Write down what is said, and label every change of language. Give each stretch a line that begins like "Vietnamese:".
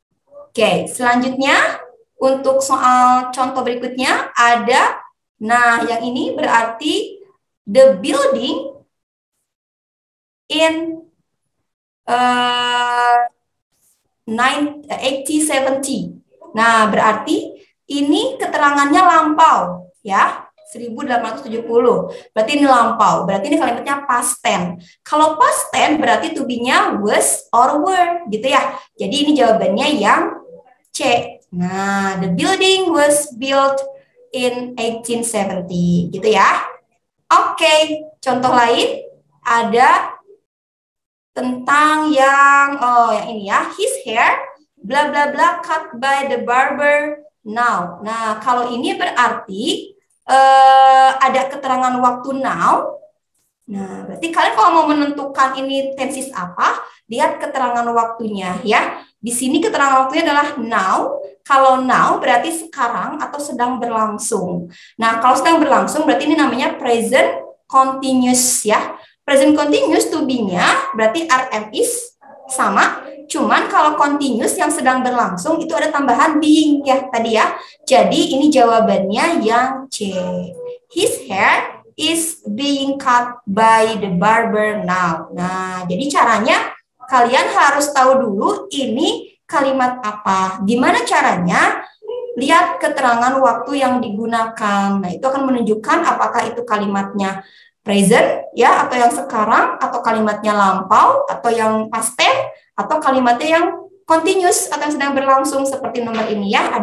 Indonesian: Oke, selanjutnya untuk soal contoh berikutnya ada, nah yang ini berarti
English: the building in 1870.
Indonesian: Nah, berarti ini keterangannya lampau ya. 1870. Berarti ini lampau. Berarti ini kalimatnya past tense. Kalau past tense berarti to be-nya
English: was or were
Indonesian: gitu ya. Jadi ini jawabannya yang C.
English: Nah, the building was built in 1870
Indonesian: gitu ya.
English: Oke.
Indonesian: contoh lain ada tentang yang ini ya,
English: his hair bla bla bla cut by the barber now.
Indonesian: Nah, kalau ini berarti ada keterangan waktu now. Nah, berarti kalian kalau mau menentukan ini tenses apa, lihat keterangan waktunya ya. Di sini keterangan waktunya adalah now. Kalau now berarti sekarang atau sedang berlangsung. Nah, kalau sedang berlangsung berarti ini namanya present continuous ya. Present continuous to be-nya berarti RM is sama. Cuman kalau continuous yang sedang berlangsung itu ada tambahan being ya tadi ya. Jadi ini jawabannya yang C.
English: His hair is being cut by the barber now.
Indonesian: Nah, jadi caranya kalian harus tahu dulu ini kalimat apa. Gimana caranya? Lihat keterangan waktu yang digunakan. Nah, itu akan menunjukkan apakah itu kalimatnya present ya atau yang sekarang, atau kalimatnya lampau, atau yang past tense, atau kalimatnya yang continuous atau yang sedang berlangsung seperti nomor ini ya.